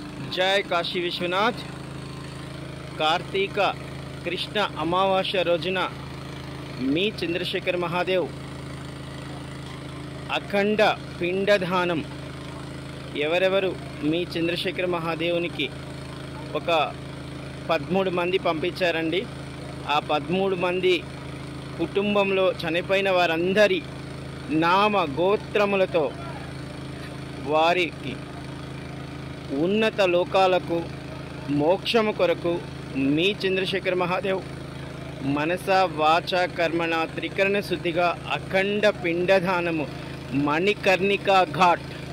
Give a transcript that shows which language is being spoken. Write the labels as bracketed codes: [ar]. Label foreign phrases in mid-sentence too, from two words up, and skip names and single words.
[te] జయ కాశీ విశ్వనాథ। కార్తీక కృష్ణ అమావాస్య రోజున మీ చంద్రశేఖర మహాదేవ అఖండ పిండదానం ఎవరెవరు మీ చంద్రశేఖర్ మహాదేవునికి ఒక 13 మంది పంపించారండి। ఆ 13 మంది కుటుంబంలో చనిపోయిన వారందరి నామ గోత్రములతో వారికి ఉన్నత లోకాలకు మోక్షము కొరకు మీ చంద్రశేఖర్ మహాదేవ్ మనస వాచ కర్మణ త్రికరణ శుద్ధిగా అఖండ పిండదానము మణికర్ణికా ఘాట్